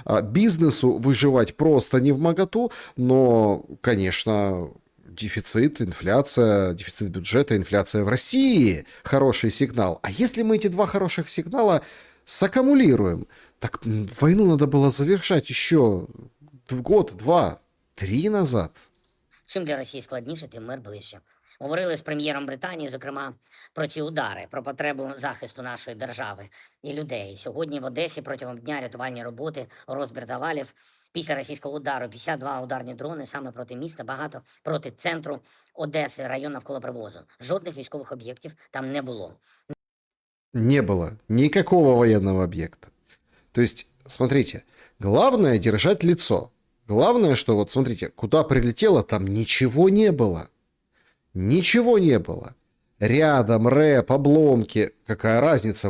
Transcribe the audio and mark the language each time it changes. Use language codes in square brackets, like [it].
[ru] Бизнесу выживать просто невмоготу, но, конечно... Дефицит, инфляция, дефицит бюджета, инфляция в России. Хороший сигнал. А если мы эти два хороших сигнала саккумулируем, так войну надо было завершать еще год-два. 3 назад? [uk] Чим для Росії складніше, тим мир ближче. Говорили з прем'єром Британії, зокрема, про ці удари, про потребу захисту нашої держави і людей. Сьогодні в Одесі протягом дня рятувальні роботи, розбір завалів. Після російського удару 52 ударні дрони саме проти міста, багато проти центру Одеси, район навколо привозу. Жодних військових об'єктів там не було. [ru] Не было никакого военного объекта. То есть, смотрите, главное держать лицо. Главное, что вот смотрите, куда прилетело, там ничего не было. Ничего не было. Рядом рэп, обломки. Какая разница?